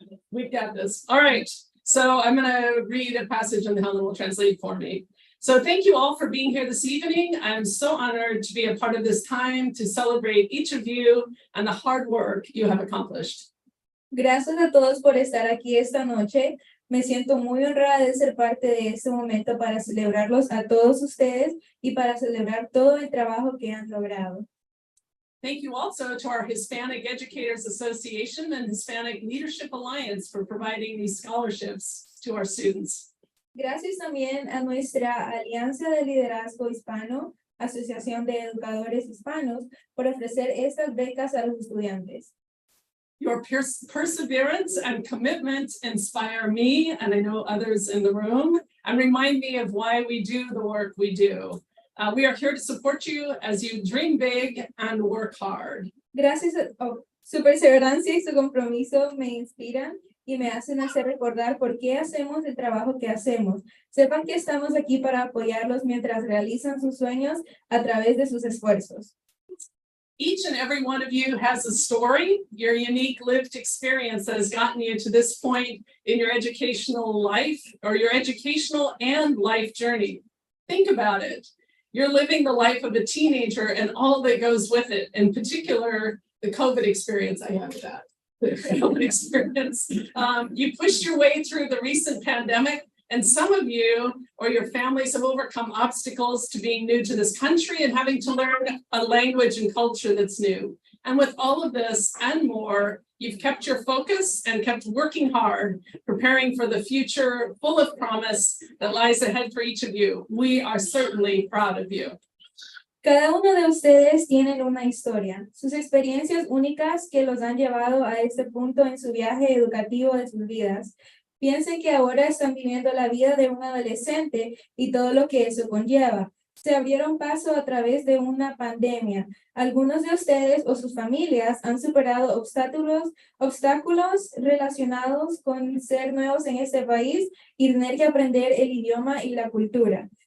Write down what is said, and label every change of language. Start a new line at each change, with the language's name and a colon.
English: We've got this. All right. So I'm going to read a passage and Helen will translate for me. So thank you all for being here this evening. I'm so honored to be a part of this time to celebrate each of you and the hard work you have accomplished.
Spanish: Gracias a todos por estar aquí esta noche. Me siento muy honrada de ser parte de este momento para celebrarlos a todos ustedes y para celebrar todo el trabajo que han logrado.
English: Thank you also to our Hispanic Educators Association and Hispanic Leadership Alliance for providing these scholarships to our students.
Spanish: Gracias también a nuestra Alianza de Liderazgo Hispano, Asociación de Educadores Hispanos, por ofrecer estas becas a los estudiantes.
English: Your perseverance and commitment inspire me, and I know others in the room, and remind me of why we do the work we do. We are here to support you as you dream big and work hard.
Spanish: Gracias su perseverancia y su compromiso me inspiran y me hacen hacer recordar por qué hacemos el trabajo que hacemos. Sepan que estamos aquí para apoyarlos mientras realizan sus sueños a través de sus esfuerzos.
English: Each and every one of you has a story, your unique lived experience that has gotten you to this point in your educational life or your educational and life journey. Think about it. You're living the life of a teenager and all that goes with it, in particular, the COVID experience. I have that. The COVID experience. You pushed your way through the recent pandemic, and some of you or your families have overcome obstacles to being new to this country and having to learn a language and culture that's new. And with all of this and more, you've kept your focus and kept working hard, preparing for the future full of promise that lies ahead for each of you. We are certainly proud of you.
Spanish: Cada uno de ustedes tienen una historia, sus experiencias únicas que los han llevado a este punto en su viaje educativo de sus vidas. Piensen que ahora están viviendo la vida de un adolescente y todo lo que eso conlleva. Se abrieron paso a través de una pandemia. Algunos de ustedes o sus familias han superado obstáculos relacionados con ser nuevos en este país y tener que aprender el idioma y la cultura.